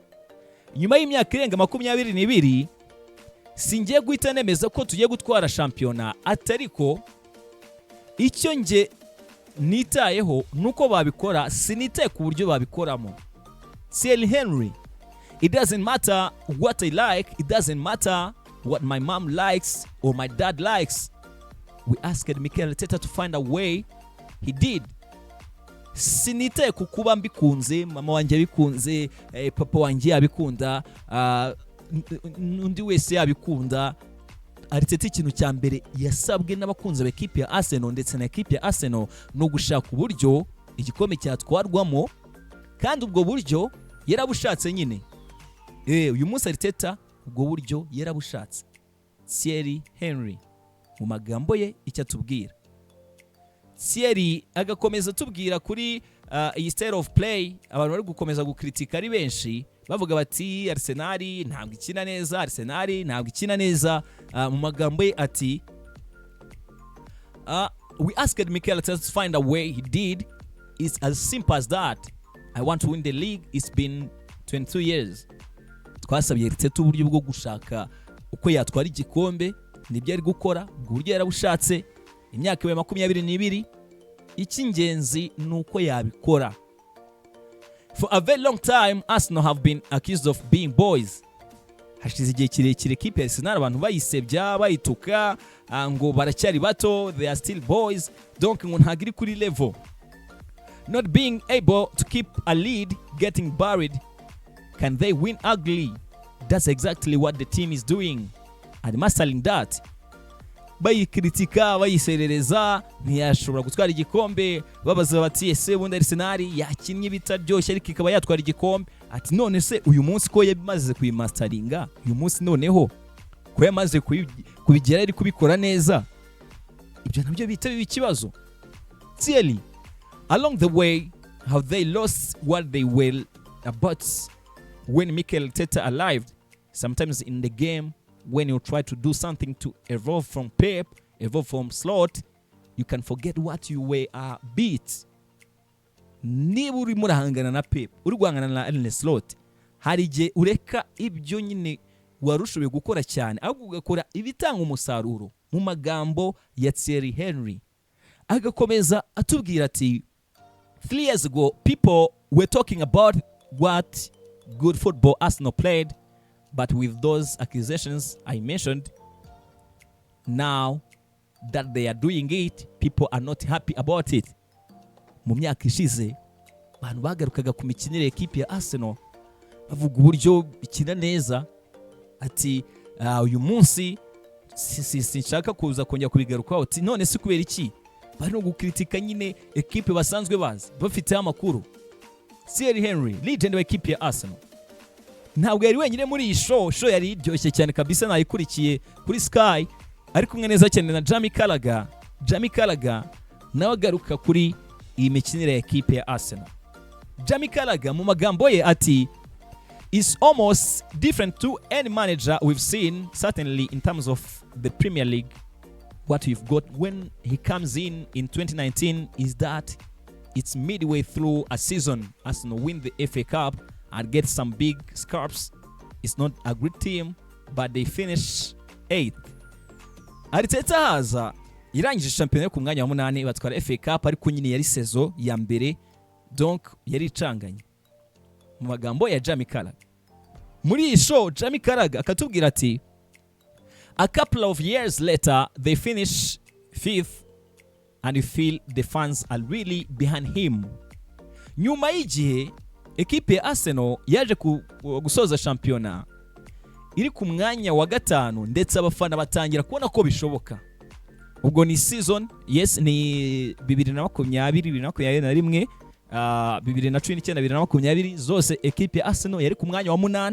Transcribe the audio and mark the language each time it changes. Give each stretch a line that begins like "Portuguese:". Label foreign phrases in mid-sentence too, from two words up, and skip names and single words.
Kinyarwanda: Nyuma y'imyaka irenga 22 singiye guhita nemeza ko tugiye gutwara shampiyona, atariko icyo nge nitayeho nuko babikora, sinitaye ku buryo babikoramo.
English: Thierry Henry, it doesn't matter what I like, it doesn't matter what my mom likes or my dad likes. We asked Mikel Arteta to find a way. He did.
Kinyarwanda: Sinitaye kukuba mbikunze, mama wanjye abikunze, papa wanjye abikunda, undi wese yabikunda. Arteta ikintu cya mbere yasabwe n'abakunze b'ekipe ya Arsenal ndetse na ekipe ya Arsenal no gushaka uburyo igikombe cyatwarwamo, kandi ubwo buryo yarabushatse nyine. Uyu munsi Arteta ubwo buryo yarabushatse. Thierry Henry mu magambo ye icyo atubwira. Thierry agakomeza tubwira kuri iyi
English: style of play
Kinyarwanda: abantu bari gukomeza gukritika ari benshi, bavuga bati Arsenal ntabwo ikina neza, Arsenal ntabwo ikina neza. Mu magambo ye ati
English: we asked Mikel Arteta to find a way. He did. It's as simple as that. I want to win the league. It's been 22 years.
Kinyarwanda: Twasabye Arteta uburyo bwo gushaka uko yatwara igikombe, nibyo ari gukora, uburyo yarabushatse. Imyaka 22 icy'ingenzi nuko yabikora.
English: For a very long time Arsenal have been accused of being boys.
Kinyarwanda: Hashize igihe kirekire kipe Arsenal abantu bayisebya, bayituka ngo baracyari bato,
English: they are still boys,
Kinyarwanda: donc ngo ntagiri kuri level.
English: Not being able to keep a lead, getting buried. Can they win ugly? That's exactly what the team is doing. And mastering that.
Kinyarwanda: Bayikritika, bayiserereza, ntiyashobora gutwara igikombe, babaza bati ese bundi Arsenal yakinnye bitaryoshye ariko ikaba yatwara igikombe. Ati none se uyu munsi ko yamaze kuyimasteringa, uyu munsi noneho ko yamaze kubigera ari kubikora neza, ibyo nabyo bita ikibazo.
English: Thierry, along the way, have they lost what they were about when Mikel Arteta arrived? Sometimes in the game, when you try to do something to evolve from Pep, evolve from Slot, you can forget what you were beat.
Kinyarwanda: Niba uri murahangana na Pep, uri guhangana na Arne Slot, hari igihe ureka ibyo nyine warushoboye gukora cyane, ahubwo ugakora ibitanga umusaruro. Mu magambo ya Thierry Henry agakomeza atubwira ati
English: 3 years ago people were talking about what good football Arsenal played, but with those accusations I mentioned, now that they are doing it, people are not happy about it.
Kinyarwanda: Mu myaka ishize abantu bagarukaga ku mikinire ekipe ya Arsenal avuga uburyo ikina neza ati uyu munsi sinshaka kuza kongera kubigarukaho ati none si kubera iki bari no gukritika nyine ekipe basanzwe bazi bafiteho amakuru. Thierry Henry legend wa ekipe ya Arsenal ntabwo yari wenyine muri iyi show yari iryoshye cyane kabisa, nayikurikiye kuri Sky ari kumwe neza cyane na Jamie Carragher nawe agaruka kuri iyi mikinire ya ekipe ya Arsenal. Jamie Carragher mu magambo ye ati
English: is almost different to any manager we've seen, certainly in terms of the Premier League. What we've got when he comes in 2019 is that it's midway through a season. Arsenal win the FA Cup and get some big scalps. It's not a great team, but they finish 8th.
Kinyarwanda: Arteta haza irangije shampiyona yo ku mwanya wa 8 batwara FA Cup, ariko nyine yari sezo ya mbere, donc yari icanganye. Mu magambo ya Jamie Carragher muri iyi show, Jamie Carragher akatubwira ati
English: a couple of years later they finish 5th and you feel the fans are really behind him.
Kinyarwanda: Nyuma y'igihe ekipe ya Arsenal yaje gusoza shampiyona iri ku mwanya wa 5 ndetse abafana batangira kubona ko bishoboka. Ubwo ni season, yes, ni 2020-2021 2019-2020 zose ekipe ya Arsenal yari ku mwanya wa 8.